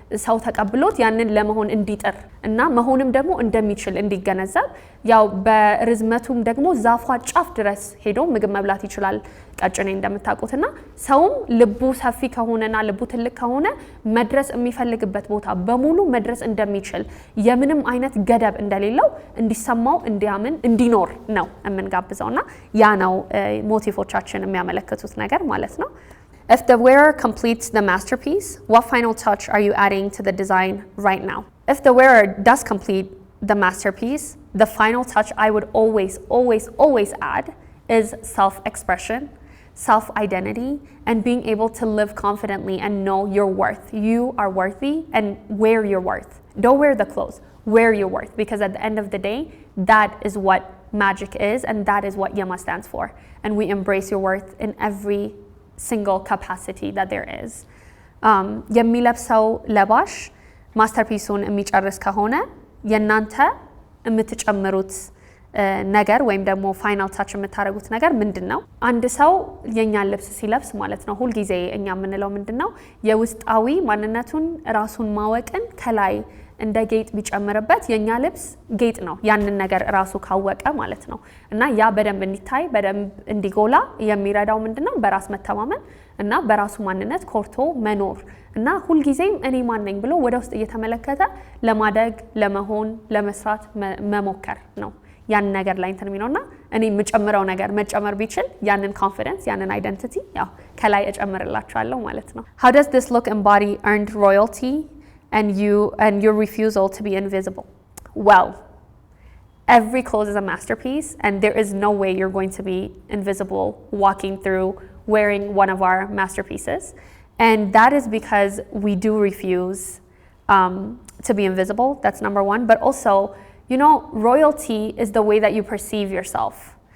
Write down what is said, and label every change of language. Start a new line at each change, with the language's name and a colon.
Amharic: ሰው ተቀብሎት ያንን ለመሆን እንዲጥር እና መሆንም ደግሞ እንደሚችል እንዲገነዘብ ያው በርዝመቱም ደግሞ ዛፏ ጫፍ ድረስ ሄዶ ምግብ መብላት ይችላል ቀጭኔ እንደምታውቁትና ሰውም ልቡ ሰፊ ከሆነና ልቡ ትልቅ ከሆነ መድረስ የሚፈልግበት ቦታ በሙሉ መድረስ እንደሚችል የምንም አይነት ገደብ እንደሌለው እንዲሰማው እንዲያምን እንዲኖር ነው የምንጋብዘውና ያ ነው ሞቲቮቻችን የሚያመለክቱት ነገር ማለት ነው
English: If the wearer completes the masterpiece, what final touch are you adding to the design right now? If the wearer does complete the masterpiece, the final touch I would always add is self-expression, self-identity, and being able to live confidently and know your worth. You are worthy and wear your worth. Don't wear the clothes, wear your worth because at the end of the day, that is what magic is and that is what Yama stands for. And we embrace your worth in every single capacity that there is.
Amharic: የሚለብሰው ለባሽ ማስተርፒሱን የሚጨርስ ከሆነ የናንተ የምትጨምሩት ነገር ወይም ደግሞ ፋይናል ታች የምታረጉት ነገር ምንድነው አንድ ሰው የኛን ልብስ ሲለብስ ማለት ነው ሁሉ ጊዜ እኛ የምንለው ምንድነው የውስጣዊ ማንነቱን ራሱን ማወቅን ከላይ እንደ ጌጥ ቢጨምርበት የኛ ልብስ ጌጥ ነው ያንን ነገር ራሱ ካወቀ ማለት ነው እና ያ በደንብ እንዲታይ በደንብ እንዲጎላ የሚረዳው ምንድነው በራስ መተማመን እና በራሱ ማንነት ኮርቶ መኖር እና ሁሉ ጊዜም እኔ ማን ነኝ ብሎ ወደ ውስጥ እየተመለከተ ለማደግ ለመሆን ለመስራት መሞከር ነው ያን ነገር ላይ እንትን የሚነውና እኔ የምጨምረው ነገር መጨመር ቢችል ያንን ኮንፊደንስ ያንን አይደንቲቲ ያው ከላይ እጨምርላችኋለሁ ማለት ነው
English: How does this look embody earned royalty and your refusal to be invisible? Well, every clothes is a masterpiece and there is no way you're going to be invisible walking through wearing one of our masterpieces and that is because we do refuse to be invisible that's number one but also you know royalty is the way that you perceive yourself